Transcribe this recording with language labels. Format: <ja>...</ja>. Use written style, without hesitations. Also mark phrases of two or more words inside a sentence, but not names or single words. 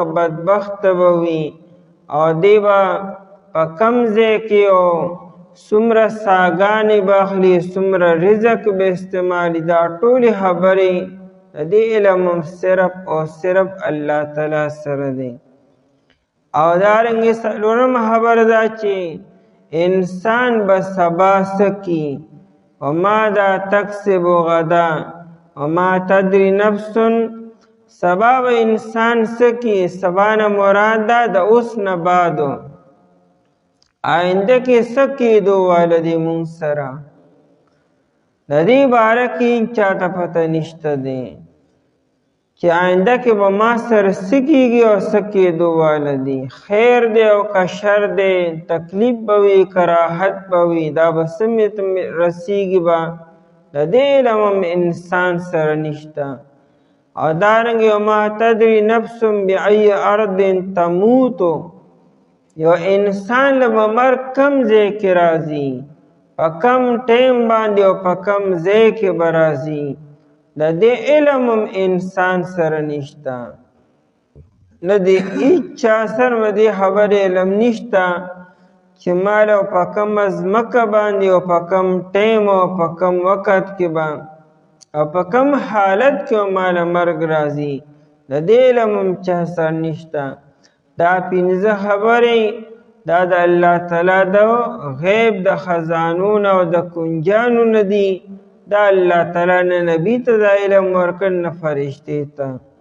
<ps>بدبخته به وي او دی به په کم ځای کې او څومره ساګانې به اخلي څومره رزق به استعمالي دا ټولې خبرې د دې علم هم صرف او صرف الله تعالی سره دی او دارنګې څلورمه خبره دا چې انسان به سبا څه کي</ps> <ar>وماذا تکسب غدا وما تدري نفس</ar> <ps>سبا به انسان څه کي سبا نه مراد ده د اوس نه بعدو آینده کې څه کېدو واله دی مونږ سره د دې باره کې چاته پته نشته دی چې آینده کې به ما سره څه کېږي او څه کېدو واله دی خیر دی او که شر دی تکلیف به وي که راحت به وي دا به څه رسیږي به د دې علم هم انسان سره نشته او دارنګې</ps> <ar>وما تدري نفس بأي ارض تموت</ar> <ps>یو انسان له به مرګ کم ځای کې راځي په کم ټایم باندې او په کم ځای کې به راځي د دې علم هم انسان سره نشته نه د هېچا سره به دې خبرې علم نشته چې مال او په کم ځمکه باندې او په کم ټایم او په کم وخت کې به او په کم حالت کې مال مرګ راځي د دې علم هم چا سره نشته دا 15 خبرې دا د الله تعالی د غیب د خزانو نه او د کنجانو نه دي دا الله تعالی نه نبی ته دا علم ورکړ نه فرشتې ته</ps>